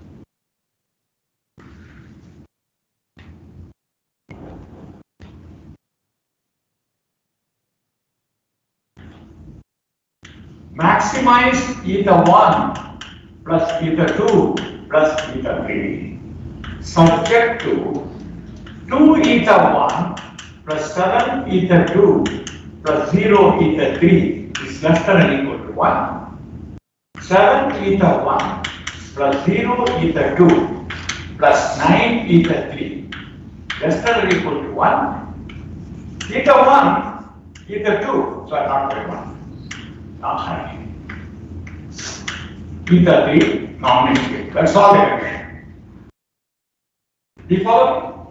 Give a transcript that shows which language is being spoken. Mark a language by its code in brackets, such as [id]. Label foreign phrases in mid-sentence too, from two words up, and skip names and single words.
[en] Maximize theta 1 plus theta 2 plus theta 3 subject to 2 eta 1 plus 7 eta 2 plus 0 eta 3 is less than or equal to 1. 7 eta 1 plus 0 eta 2 plus 9 eta 3 less than or equal to 1. Eta 1, eta 2, so I not very 1. Not high. Eta 3, non-negative. That's all there is. Do you follow?